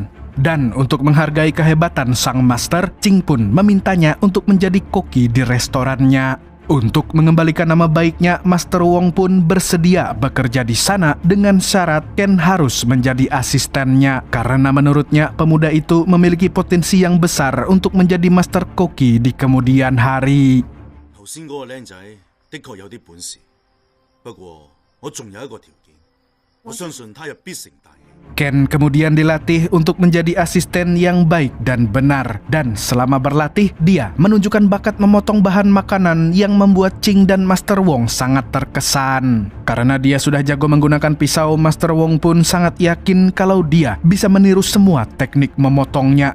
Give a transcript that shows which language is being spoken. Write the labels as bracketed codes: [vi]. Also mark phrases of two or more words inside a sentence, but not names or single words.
[id] Dan untuk menghargai kehebatan sang master, Ching pun memintanya untuk menjadi koki di restorannya. Untuk mengembalikan nama baiknya, Master Wong pun bersedia bekerja di sana dengan syarat Ken harus menjadi asistennya karena menurutnya pemuda itu memiliki potensi yang besar untuk menjadi Master Koki di kemudian hari. [yue] 頭先嗰個僆仔的確有啲本事，不過我仲有一個條件，我相信他日必成大器。 [id] Ken kemudian dilatih untuk menjadi asisten yang baik dan benar. Dan selama berlatih, dia menunjukkan bakat memotong bahan makanan yang membuat Ching dan Master Wong sangat terkesan. Karena dia sudah jago menggunakan pisau, Master Wong pun sangat yakin kalau dia bisa meniru semua teknik memotongnya.